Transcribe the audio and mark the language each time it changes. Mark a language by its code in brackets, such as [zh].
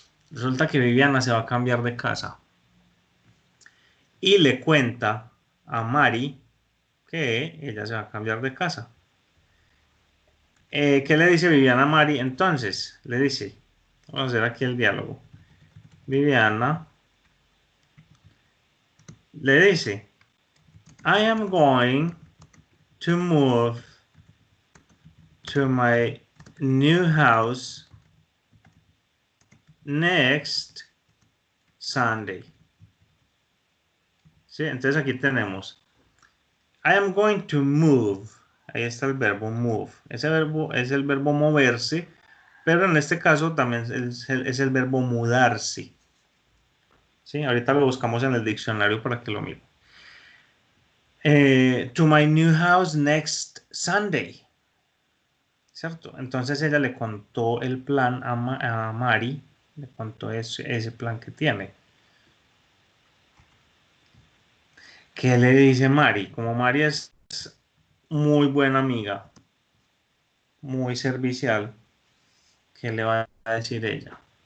[es] Resulta que Viviana se va a cambiar de casa. Y le cuenta a Mari que ella se va a cambiar de casa. ¿Qué le dice Viviana a Mari? Entonces, le dice, vamos a hacer aquí el diálogo. Viviana le dice, [en] I am going to move to my new house next Sunday. [es] ¿Sí? Entonces aquí tenemos [en] I am going to move. [es] Ahí está el verbo move. Ese verbo es el verbo moverse, pero en este caso también es el verbo mudarse. ¿Sí? Ahorita lo buscamos en el diccionario para que lo miren. [en] To my new house next Sunday. [es] ¿Cierto? Entonces ella le contó el plan a Mari, le contó ese plan que tiene. ¿Qué le dice Mari? Como Mari es muy buena amiga, muy servicial, ¿qué le va a decir ella?